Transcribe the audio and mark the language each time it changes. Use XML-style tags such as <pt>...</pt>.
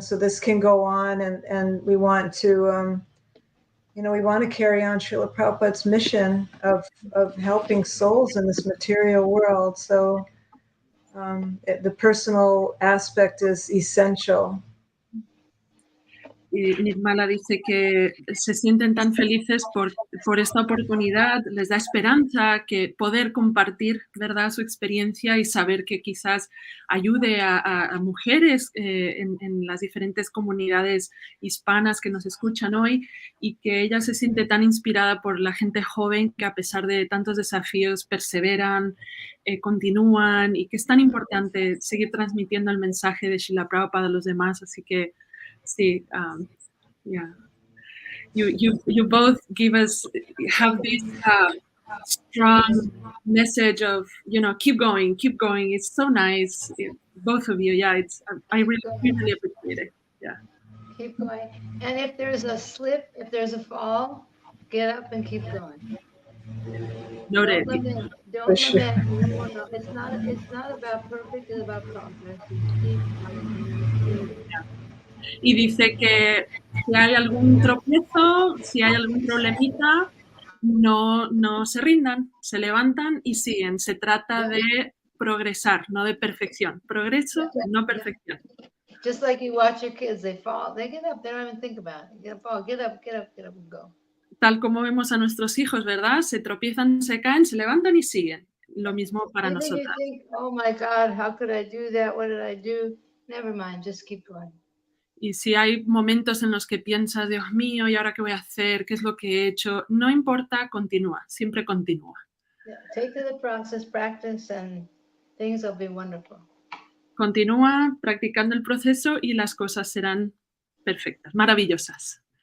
<en>So this can go on and we want to, we want to carry on Srila Prabhupada's mission of helping souls in this material world. So the personal aspect is essential.</en> <es>Y Nirmala dice que se sienten tan felices por esta oportunidad, les da esperanza que poder compartir, ¿verdad?, su experiencia y saber que quizás ayude a mujeres en las diferentes comunidades hispanas que nos escuchan hoy, y que ella se siente tan inspirada por la gente joven que a pesar de tantos desafíos perseveran, continúan, y que es tan importante seguir transmitiendo el mensaje de Srila Prabhupada a los demás. Así que sí,</es> <en>yeah. You both have this strong message of, keep going. It's so nice. Both of you, yeah, I really appreciate it. Yeah. Keep going. And if there's a slip, if there's a fall, get up and keep going. Noted. Don't lament. No. It's not about perfect, it's about progress. You keep going.</en> <es>Y dice que si hay algún tropiezo, si hay algún problemita, no se rindan, se levantan y siguen. Se trata de progresar, no de perfección. Progreso, no perfección.</es> <en>Just like you watch your kids, they fall, they get up, they don't even think about it. Get up and go.</en> <es>Tal como vemos a nuestros hijos, ¿verdad? Se tropiezan, se caen, se levantan y siguen. Lo mismo para nosotras.</es> <en>You think, oh my God, how could I do that? What did I do? Never mind, just keep going.</en> <es>Y si hay momentos en los que piensas, Dios mío, ¿y ahora qué voy a hacer? ¿Qué es lo que he hecho? No importa, continúa, siempre continúa.</es> <en>Yeah, take to the process, practice, and things will be wonderful.</en> <es>Continúa practicando el proceso y las cosas serán perfectas, maravillosas.</es>